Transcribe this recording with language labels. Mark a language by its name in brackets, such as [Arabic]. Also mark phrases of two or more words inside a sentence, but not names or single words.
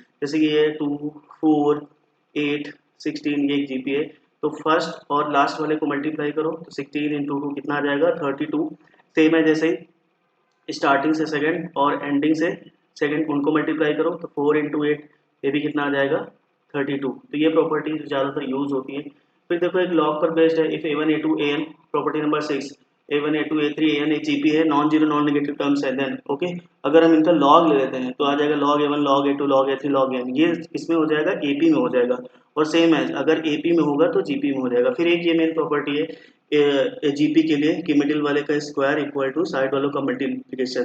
[Hindi] जैसे कि ये 2 4 8 16 ये एक जीपी है, तो फर्स्ट और लास्ट वाले को मल्टीप्लाई करो तो 16 इंटू 2 कितना आ जाएगा 32। सेम है जैसे स्टार्टिंग से सेकंड और एंडिंग से सेकंड उनको मल्टीप्लाई करो तो 4 इंटू 8 ये भी कितना आ जाएगा 32। तो ये प्रॉपर्टी ज़्यादातर यूज होती है। फिर देखो एक लॉग पर बेस्ड है, इफ a1 a2 an, प्रॉपर्टी नंबर 6 a1 a2 a3 an एक जीपी है, [English] non zero non negative terms [Hindi] है [English] then okay, [Hindi] अगर हम इनका लॉग ले लेते हैं तो आ जाएगा log a1 log a2 log a3 log n, ये इसमें हो जाएगा एपी में हो जाएगा। और सेम है अगर एपी में होगा तो जीपी में हो जाएगा। फिर एक ये [English] main property [Hindi] है जीपी के लिए कि मिडिल वाले का स्क्वायर [English] equal to [Hindi] साइड वालों का मल्टीप्लिकेशन।